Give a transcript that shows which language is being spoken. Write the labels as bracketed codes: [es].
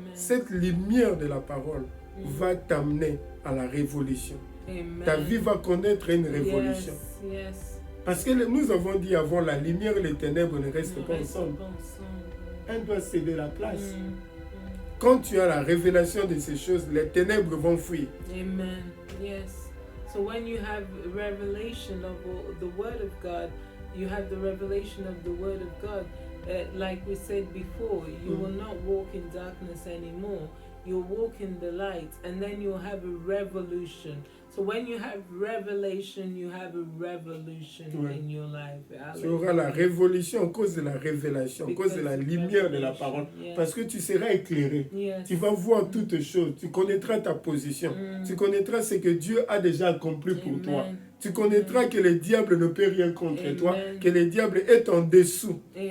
[fr] cette lumière de la parole va t'amener à la révolution. Amen. Ta vie va connaître une révolution. [en] Yes, yes. [fr] Parce que nous avons dit avant, la lumière et les ténèbres ne restent pas ensemble. Elle doit céder la place. Quand tu as la révélation de ces choses, les ténèbres vont fuir. [en] Amen. Yes. So when you have revelation of the Word of God, you have the revelation of the Word of God. Like we said before, you will not walk in darkness anymore. You'll walk in the light, and then you'll have a revolution. So when you have revelation, you have a revolution in your life. [fr] Tu auras la révolution à cause de la révélation, à cause de la lumière de la parole. Parce que tu seras éclairé. [en] Yes. [fr] Tu vas voir toutes choses. Tu connaîtras ta position. Tu connaîtras ce que Dieu a déjà accompli pour toi. Tu connaîtras que le diable ne peut rien contre toi, que le diable est en dessous.